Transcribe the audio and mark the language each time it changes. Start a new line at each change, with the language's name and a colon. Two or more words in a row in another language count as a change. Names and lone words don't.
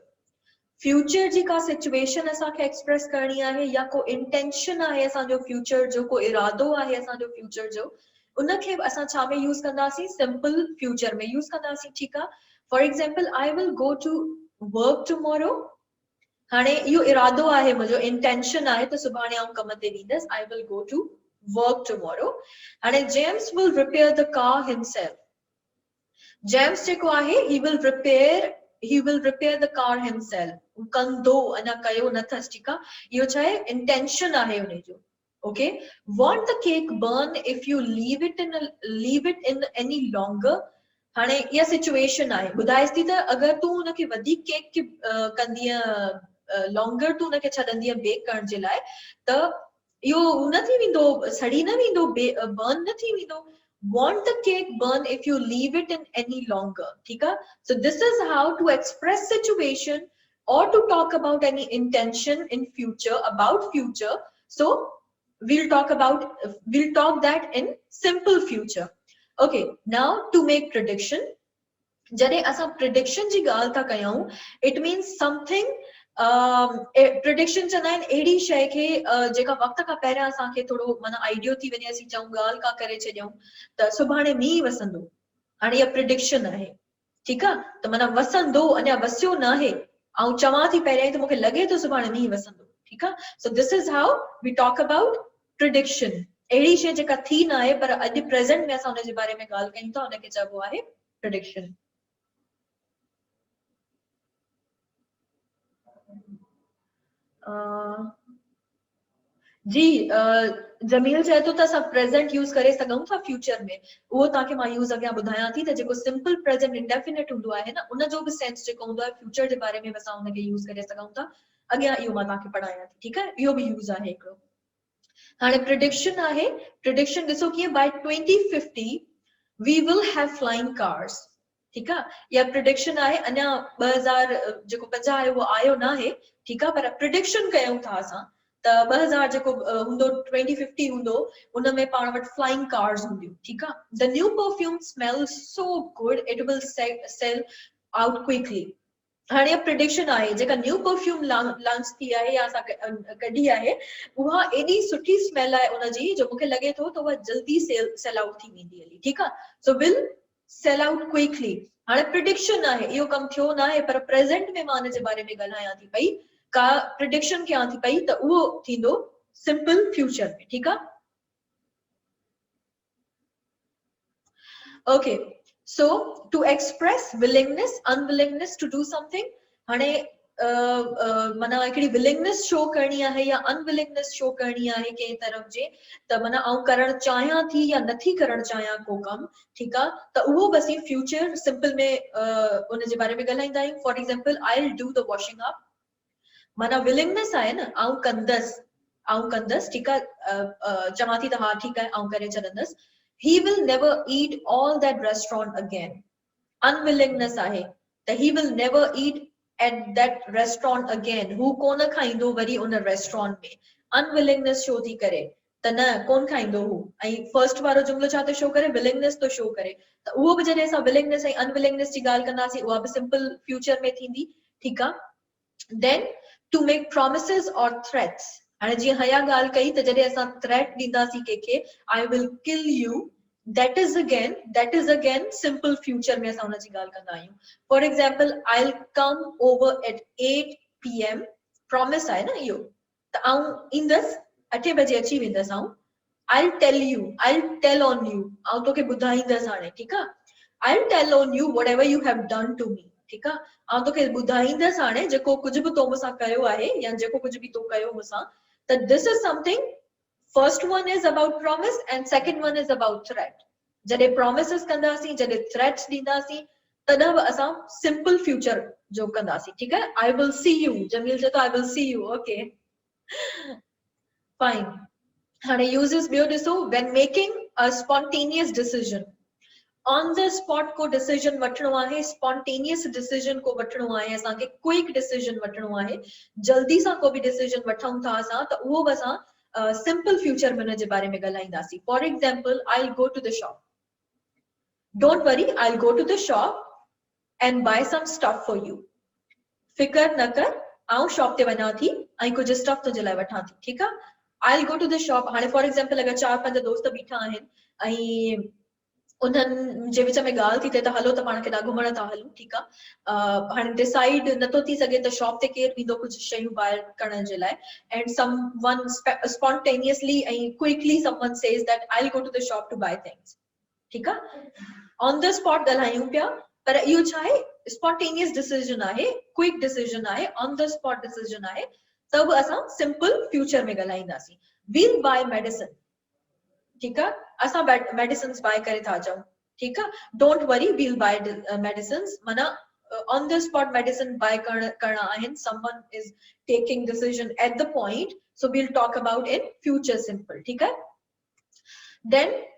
Sindhi: फ्यूचर जी का सिचुएशन असांखे एक्सप्रेस करणी आहे या को इंटेंशन आहे असांजो फ्यूचर जो, को इरादो आहे असांजो फ्यूचर जो, उनखे असां छा में यूज़ कंदासीं,
English: simple future
Sindhi: में यूज़ कंदासीं. ठीकु आहे,
English: for example I will go to work tomorrow.
Sindhi: हाणे इहो इरादो आहे मुंहिंजो, इंटेंशन आहे त सुभाणे आउं कम ते वेंदसि.
English: I will go to work tomorrow. हाणे James will repair the car himself. जेम्स
Sindhi: जेको आहे
English: he will repair the car himself.
Sindhi: कंदो, अञा कयो नथस. ठीकु आहे, इहो छा आहे, इंटेंशन आहे उन जो.
English: Okay, won't the cake burn if you leave it in any longer?
Sindhi: हाणे इहा सिचुएशन आहे, ॿुधाएसि थी त अगरि तूं उनखे वधीक केक खे कंदीअ, लॉन्गर तूं उनखे छॾंदीअ बेक करण जे लाइ, त इहो न थी वेंदो, सड़ी न वेंदो, बर्न न थी वेंदो.
English: Want the cake burn if you leave it in any longer?
Hindi: ठीक है,
English: so this is how to express situation or to talk about any intention in future, about future. So we'll talk that in simple future. Okay, now to make prediction.
Sindhi: जॾहिं असां prediction जी ॻाल्हि था कयूं,
English: it means something.
Sindhi: प्रिडिक्शन चवंदा आहिनि अहिड़ी शइ खे जेका वक़्त खां पहिरियां असांखे थोरो माना आइडियो थी वञे, असीं चऊं ॻाल्हि का करे छॾियूं त सुभाणे मींहुं वसंदो. हाणे इहा प्रिडिक्शन आहे. ठीकु आहे, त माना वसंदो, अञा वसियो न आहे, ऐं चवां थी पहिरियां त मूंखे लॻे थो सुभाणे मींहुं वसंदो. ठीकु आहे,
English: so this is how we talk about prediction.
Sindhi: अहिड़ी शइ जेका थी न आहे पर अॼु प्रेज़ेंट में असां हुनजे बारे में ॻाल्हि कयूं था, हुनखे चइबो आहे प्रिडिक्शन. जी, जमील चए थो त असां प्रेज़ेंट यूज़ करे सघूं था फ्यूचर में. उहो तव्हांखे मां यूज़ अॻियां ॿुधायां थी त जेको
English: simple present indefinite
Sindhi: हूंदो आहे न, उन जो बि सेंस जेको हूंदो आहे फ्यूचर जे बारे में असां हुनखे यूज़ करे सघूं था. अॻियां इहो मां तव्हांखे पढ़ायां थी. ठीकु आहे, इहो बि यूज़ आहे हिकिड़ो. हाणे प्रिडिक्शन आहे, प्रिडिक्शन ॾिसो कीअं,
English: by 2050 we will have flying cars.
Sindhi: ठीकु आहे, इहा प्रिडिक्शन आहे. अञा 2000 जेको 50 आहे उहो आयो न आहे. ठीकु आहे, पर प्रिडिक्शन कयूं था असां त 2000 जेको हूंदो, 2050 हूंदो, उन में पाण वटि
English: flying cars
Sindhi: हूंदियूं. ठीकु आहे,
English: the new perfume smells so good it will sell out quickly.
Sindhi: हाणे प्रिडिक्शन आहे, जेका
English: new perfume
Sindhi: लॉन्च थी आहे या असां कढी आहे, उहा एॾी सुठी स्मेल आहे उनजी जो मूंखे लॻे थो त उहा जल्दी
English: sell out
Sindhi: थी वेंदी हली. ठीकु आहे,
English: so will sell out quickly.
Sindhi: हाणे प्रिडिक्शन आहे, इहो कमु थियो न आहे, पर प्रेज़ेंट में मां हिन जे बारे में ॻाल्हायां थी पई, का प्रिडिक्शन कयां थी पई, त उहो थींदो
English: simple future
Sindhi: में. ठीकु आहे, ओके.
English: So to express willingness, unwillingness to do something.
Sindhi: हाणे माना हिकिड़ी willingness शो करणी आहे या unwillingness शो करणी आहे कंहिं तरफ़ जे, त माना आउं करणु चाहियां थी या नथी करणु चाहियां को कमु. ठीकु आहे, त उहो बसि
English: future simple
Sindhi: में उन जे बारे में ॻाल्हाईंदा आहियूं.
English: for example, I will do the washing up.
Sindhi: माना willingness आहे न, आउं कंदसि. ठीकु आहे, चवां थी त हा ठीकु आहे आउं करे छॾंदसि.
English: He will never eat all that restaurant again. Unwillingness
Sindhi: आहे त
English: he will never eat at that restaurant again.
Sindhi: हू कोन खाईंदो वरी उन रेस्टोरेंट में. अनविलिंगनेस शो थी करे त न कोन खाइंदो हु ऐं फर्स्ट वारो जुमलो छा थो शो करे विलिंगनेस तो शो करे त उहो बि जॾहिं असां विलिंगनेस ऐं अनविलिंगनेस जी ॻाल्हि कंदासीं उहा बि
English: simple future
Sindhi: में थींदी ठीकु आहे
English: then to make promises or threats
Sindhi: हाणे जीअं हया ॻाल्हि कई त जॾहिं असां थ्रेट ॾींदासीं कंहिंखे
English: I will kill you that is again simple future
Sindhi: में असां हुनजी ॻाल्हि कंदा आहियूं
English: for example I'll come over at 8 p.m.
Sindhi: promise आहे न इहो त आऊं ईंदसि 8 बजे अची वेंदसि आऊं
English: I'll tell on you
Sindhi: आऊं तोखे ॿुधाईंदसि हाणे ठीकु आहे I'll
English: tell on you whatever you have done to me
Sindhi: ठीकु आहे आऊं तोखे ॿुधाईंदसि हाणे जेको कुझु बि तो मूंसां कयो आहे या जेको कुझु बि तो कयो मूंसां त
English: this is something first one is about promise and second one is about threat
Sindhi: जॾहिं promises कंदासीं जॾहिं threats ॾींदासीं तॾहिं बि असां
English: simple future
Sindhi: जो कंदासीं ठीकु आहे
English: I will see you
Sindhi: जमील चए थो
English: I will see you okay
Sindhi: fine हाणे uses ॿियो ॾिसो
English: when making a spontaneous decision on the spot
Sindhi: को decision वठणो आहे
English: spontaneous decision
Sindhi: को वठणो आहे असांखे
English: quick decision
Sindhi: वठणो आहे जल्दी सां को बि decision वठूं था असां त उहो बि असां
English: simple future
Sindhi: में हुनजे बारे में ॻाल्हाईंदासीं
English: for example I'll go to the shop don't worry I'll go to the shop and buy some stuff for you
Sindhi: फिकर न कर आऊं शॉप ते वञा थी ऐं कुझु स्टफ तुंहिंजे लाइ वठां थी ठीकु आहे
English: I'll go to the shop
Sindhi: हाणे
English: for example
Sindhi: अगरि 4-5 दोस्त बीठा आहिनि ऐं उन्हनि जे विच में ॻाल्हि थी थिए त हलो त पाण केॾा घुमण था हलूं ठीकु आहे हाणे डिसाइड नथो थी सघे त शॉप ते केरु ईंदो कुझु शयूं ॿाहिरि करण जे लाइ
English: एंड someone spontaneously ऐं quickly someone says that I'll go to the shop to buy things ठीकु आहे on the spot
Sindhi: ॻाल्हायूं पिया पर इहो छा आहे
English: spontaneous decision आहे quick decision आहे on the spot decision
Sindhi: आहे त बि असां
English: simple future
Sindhi: में ॻाल्हाईंदासीं
English: we'll buy medicine
Sindhi: ठीकु आहे असां
English: medicines buy
Sindhi: करे था अचूं ठीकु आहे
English: don't worry we'll buy medicines माना on the spot medicine buy
Sindhi: करणा आहिनि
English: someone is taking decision at the point so we'll talk about in future simple
Sindhi: ठीकु आहे
English: then